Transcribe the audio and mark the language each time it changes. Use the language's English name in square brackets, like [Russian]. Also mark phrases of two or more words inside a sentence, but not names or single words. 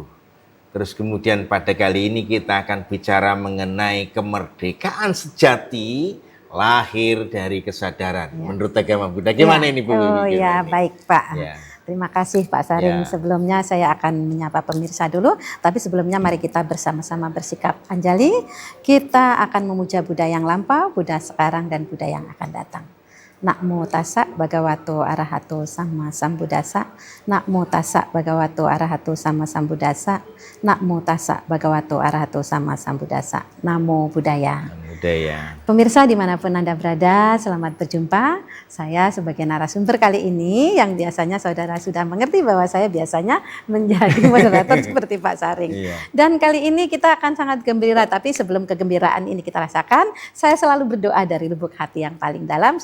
[Indonesian] Terus kemudian pada kali ini kita akan bicara mengenai kemerdekaan sejati lahir dari kesadaran. Menurut agama Buddha, gimana ini Bu Wiwi? Oh ya, baik Pak. Ya. Terima kasih Pak Saring. Sebelumnya saya akan menyapa pemirsa dulu, tapi sebelumnya mari kita bersama-sama bersikap anjali. Kita akan memuja Buddha yang lampau, Buddha sekarang, dan Buddha yang akan datang. [Pali] Namo tassa bhagavato arahato sama sambuddhassa. Namo tassa bhagavato arahato sama sambuddhassa. Namo tassa bhagavato arahato sama sambuddhassa. Namo Buddhaya. Budaya. [Indonesian] Pemirsa dimanapun Anda berada, selamat berjumpa. Saya sebagai narasumber kali ini yang biasanya saudara sudah mengerti bahwa saya biasanya menjadi moderator seperti Pak Saring. Dan kali ini kita akan sangat gembira, tapi sebelum kegembiraan ini kita rasakan, saya selalu berdoa dari lubuk hati yang paling dalam.